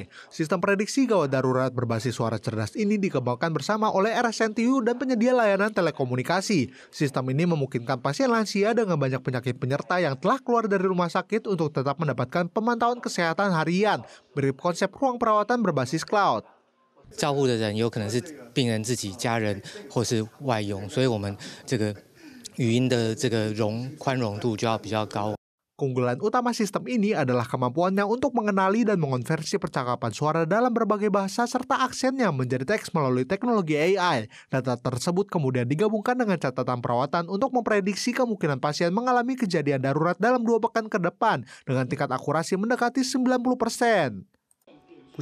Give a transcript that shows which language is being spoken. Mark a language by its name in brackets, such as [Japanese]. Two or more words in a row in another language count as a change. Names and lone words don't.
[Indonesian] Sistem prediksi gawat darurat berbasis suara cerdas ini dikembangkan bersama oleh RSNTU dan penyedia layanan telekomunikasi. Sistem ini memungkinkan pasien lansia dengan banyak penyakit penyerta yang telah keluar dari rumah sakit untuk tetap mendapatkan pemantauan kesehatan harian, mirip konsep ruang perawatan berbasis cloud. [Chinese] 照护的人有可能是病人自己家人或是外佣，所以我们这个语音的这个宽容度就要比较高。 [Indonesian] Keunggulan utama sistem ini adalah kemampuannya untuk mengenali dan mengonversi percakapan suara dalam berbagai bahasa serta aksennya menjadi teks melalui teknologi AI. Data tersebut kemudian digabungkan dengan catatan perawatan untuk memprediksi kemungkinan pasien mengalami kejadian darurat dalam 2 pekan ke depan dengan tingkat akurasi mendekati 90%.